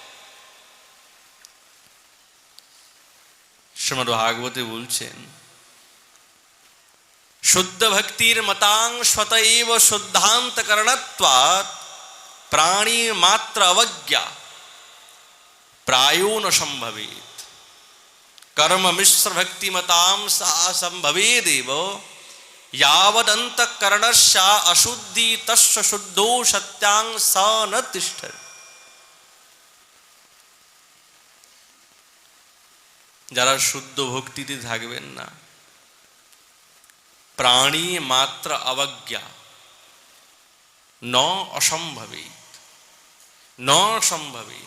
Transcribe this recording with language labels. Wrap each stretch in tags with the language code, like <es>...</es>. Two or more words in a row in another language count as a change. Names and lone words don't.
<bn>শ্রীমদ্ ভাগবতে বলছেন</bn> <sa>শুদ্ধ ভক্তির মতাং স্বত এব শুদ্ধান্ত করণত্বাৎ প্রাণী মাত্র অবজ্ঞা প্রায়ো ন সম্ভবেত। কর্ম মিশ্র ভক্তি মতাম সা সম্ভবেদেব यावदन्तःकरणस्य अशुद्धि तस्य शुद्धो सत्यां स न तिष्ठति।</sa> <bn>যারা শুদ্ধ ভক্তিতে থাকবেন না,</bn> <sa>প্রাণী মাত্র অবজ্ঞা ন অসম্ভবেত, ন সম্ভবেত।</sa>